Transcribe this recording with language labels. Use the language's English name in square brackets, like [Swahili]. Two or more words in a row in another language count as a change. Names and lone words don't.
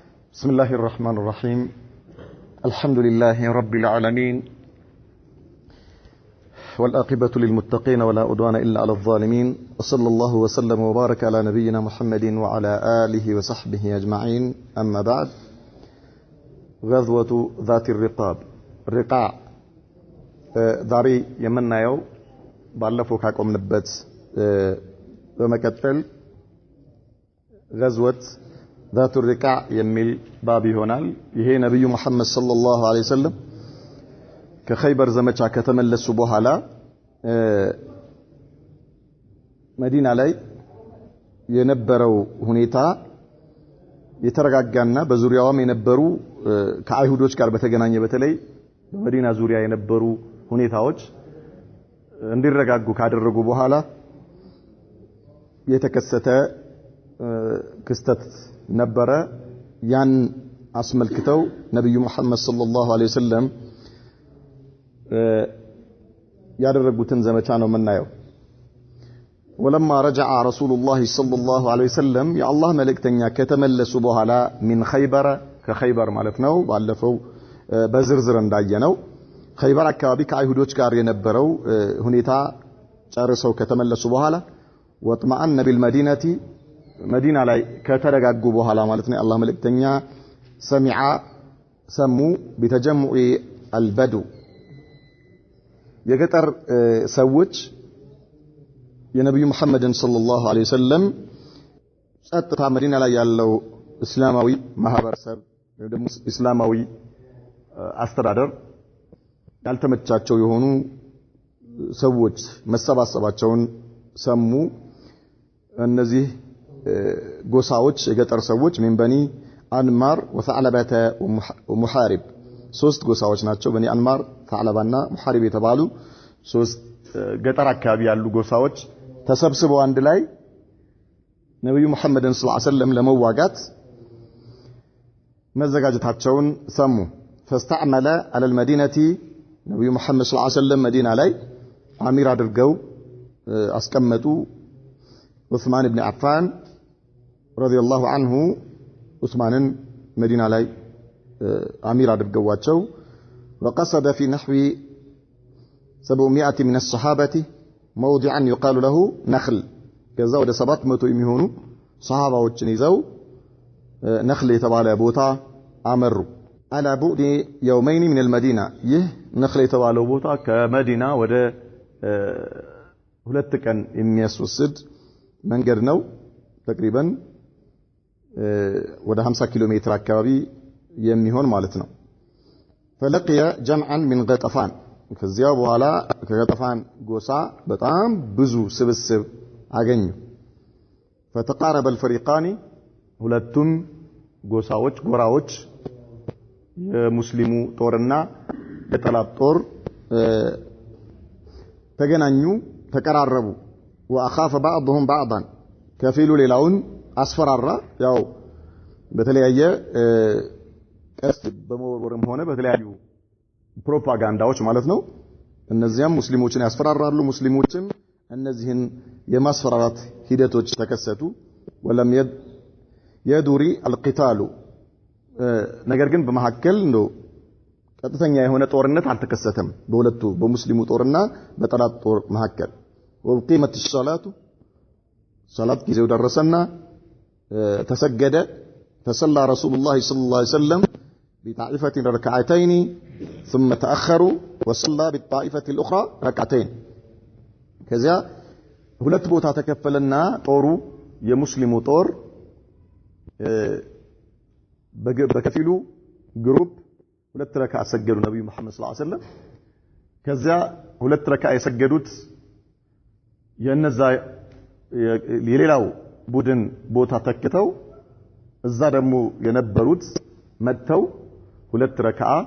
[Arabic] بسم الله الرحمن الرحيم الحمد لله رب العالمين والآقبة للمتقين ولا عدوان إلا على الظالمين وصلى الله وسلم وبارك على نبينا محمد وعلى آله وصحبه أجمعين أما بعد غزوة ذات الرقاع [Amharic] ዛሬ የምናየው ባለፈው ካቆምንበት በመቀጠል [Arabic] غزوة ذات الرقاع [Amharic] የሚል ባብ ይሆናል። ይሄ ነብዩ መሐመድ [Arabic] صلى الله عليه وسلم [Amharic] ከኸይበር ዘመቻ ከተመለሱ በኋላ መዲና ላይ የነበረው ሁኔታ የተረጋጋና በዙሪያውም የነበሩ ከአይሁዶች ጋር በተገናኘ በተለይ በመዲና ዙሪያ የነበሩ ሁኔታዎች እንዲረጋጉ ካደረጉ በኋላ የተከሰተ ክስተት ነበረ። ያን አስመልክተው ነብዩ መሐመድ [Arabic] صلى الله عليه وسلم [Amharic] ያደረጉትን ዘመቻ ነው የምናየው። [Arabic] ولما رجع رسول الله صلى الله عليه وسلم يا الله [Amharic] መልእክተኛ ከተመለሱ በኋላ [Arabic] من خيبر [Amharic] ከኸይበር ማለት ነው። ባለፈው በዝርዝር እንዳየነው ኸይበር አካባቢ ከአይሁዶች ጋር የነበረው ሁኔታ ጨርሰው ከተመለሱ በኋላ [Arabic] واطمأن بالمدينة [Amharic] መዲና ላይ ከተረጋጉ በኋላ ማለት ነው አላህ መልእክተኛ ሰሚዓ ሰሙ [Arabic] بتجمع البدو [Amharic] የገጠር ሰዎች የነብዩ መሐመድን [Arabic] صلى الله عليه وسلم [Amharic] ጸጥታ መዲና ላይ ያለው እስላማዊ ማህበረሰብ ወይ ደግሞ እስላማዊ አስተዳደር ያልተመቻቸው የሆኑ ሰዎች መሰባሰባቸውን ሰሙ። እነዚህ ጎሳዎች የገጠር ሰዎች [Arabic] من بني أنمار وثعلبة ومحارب [Amharic] ሶስት ጎሳዎች ናቸው። በኒ አንማር ثعلبና ሙሐሪብ የተባሉ ሶስት ገጠር አካባቢ ያሉ ጎሳዎች ተሰብስበው አንድ ላይ ነብዩ መሐመድን [Arabic] صلى الله عليه وسلم [Amharic] ለመዋጋት መዘጋጀታቸውን ሰሙ። [Arabic] فاستعمل على المدينة [Amharic] ነብዩ መሐመድ [Arabic] صلى الله عليه وسلم [Amharic] መዲና ላይ አሚር አድርገው አስቀመጡ ዑስማን ኢብኑ አፋን [Arabic] رضي الله عنه [Amharic] ዑስማንን መዲና ላይ አሚር አድርገዋቸው [Arabic] وقصد في نحو 700 من الصحابة موضعا يقال له نخل [Amharic] ከዛ ወደ 700 የሚሆኑ ሰሃባዎችን ይዘው ነخل የተባለ ቦታ አመሩ። [Arabic] على بعد يومين من المدينة [Amharic] ይህ ነخل የተባለው ቦታ ከመዲና ወደ ሁለት ቀን የሚያስወስድ መንገድ ነው። ተቅሪበን ወደ 50 ኪሎ ሜትር አካባቢ የሚሆን ማለት ነው። [Arabic] فلقي جمعا من غطفان [Amharic] ከዚያ በኋላ ከገጠፋን ጎሳ በጣም ብዙ ስብስብ አገኙ። [Arabic] فتقارب الفريقان [Amharic] ሁለቱም ጎሳዎች ጎራዎች የሙስሊሙ ጦርና የጠላት ጦር ተገናኙ ተቀራረቡ። [Arabic] واخاف بعضهم بعضا [Amharic] ከፊሉ ሌላውን አስፈራራ። ያው በተለያየ ቀስት በመወርወርም ሆነ በተለያዩ ፕሮፓጋንዳዎች ማለት ነው። እነዚያም ሙስሊሞችን ያስፈራራሉ። ሙስሊሞችም እነዚህን የማስፈራራት ሂደቶች ተከሰቱ። [Arabic] ولم يدري القتال [Amharic] ነገር ግን በመሐከል ነው ቀጥተኛ የሆነ ጦርነት አልተከሰተም በሁለቱ በሙስሊሙ ጦርና በጠላት ጦር መሐከል። [Arabic] وقيمت الصلاه صلاه [Amharic] ጊዜው ደረሰና ተሰገደ። [Arabic] فصلى رسول الله صلى الله عليه وسلم بطائفة ركعتين ثم تأخروا وصلى بالطائفة الأخرى ركعتين [Amharic] ከዚያ ሁለት ቦታ ተከፈለና ጦሩ የሙስሊሙ ጦር በከፊሉ ግሩፕ ሁለት ረካ ሰገዱ ነብዩ መሐመድ [Arabic] صلى الله عليه وسلم። [Amharic] ከዚያ ሁለት ረካ የሰገዱት የነዛ የሌላው ቡድን ቦታ ተከተው እዛ ደግሞ የነበሩት መተው ሁለት ረካ